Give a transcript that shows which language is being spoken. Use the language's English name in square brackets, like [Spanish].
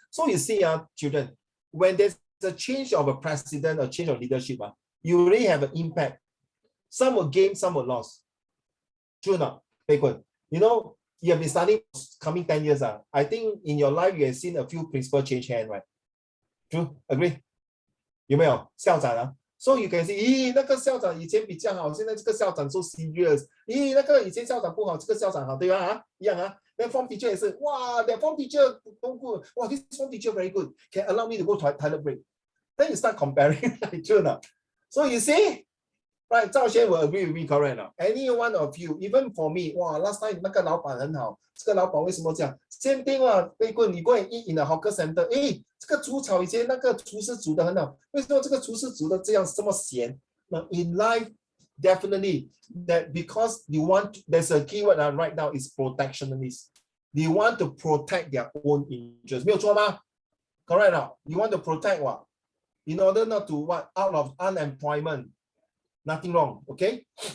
[English] So you see, children, when there's a change of a president, a change of leadership, you really have an impact. Some will gain, some will lose. True or not, Bacon? You know, you have been studying coming 10 years. I think in your life you have seen a few principal change hand, right? True, agree? [Chinese] 有没有校长？ [English] So you can see, [Chinese] 咦，那个校长以前比较好，现在这个校长 [English] so serious。 [Chinese] 咦，那个以前校长不好，这个校长好，对吧？一样啊。那 [English] form teacher [Chinese] 也是， [English] 哇 ，that form teacher so good，哇 ，this form teacher very good， can allow me to go to toilet break. Then you start comparing, true or not? So you see, right? 赵轩 will agree with me, correct or not? Any one of you, even for me, 哇 ，last time [Chinese] 那个老板很好，这个老板为什么这样？ [English] Same thing [Chinese] 啊，贝棍，你 [English] go and eat in a hawker center， [Chinese] 诶，这个猪草以前那个厨师煮的很好，为什么这个厨师煮的这样这么咸？ [English] 那 in life, definitely that because you want, there's a keyword right now is protectionist. They want to protect their own interests， [Chinese] 没有错吗 [English] ？Correct 啊 ？You want to protect what? In order not to what out of unemployment, nothing wrong. Okay?